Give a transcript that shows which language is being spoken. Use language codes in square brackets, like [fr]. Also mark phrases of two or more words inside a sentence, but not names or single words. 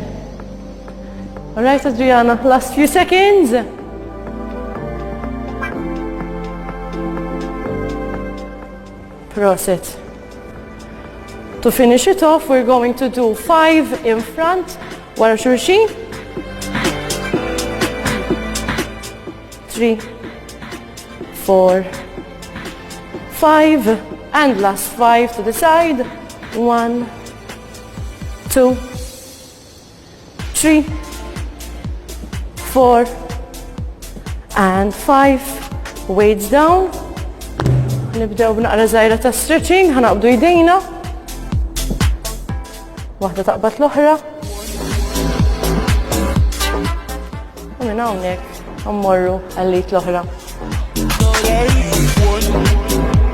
[en] All right, Adriana. Last few seconds. Prosit. To finish it off, we're going to do 5 in front. [mt] Wara xulxin. 3, 4, 5, [en] and last 5 to the side. 1, 2, 3, 4, and 5. Weights down. [mt] Nibdew b'naqra żgħira ta' stretching, ħanaqbdu jdejna. Waħda taqbad l-oħra. U minn hawnhekk ħammorru għallit l-oħra.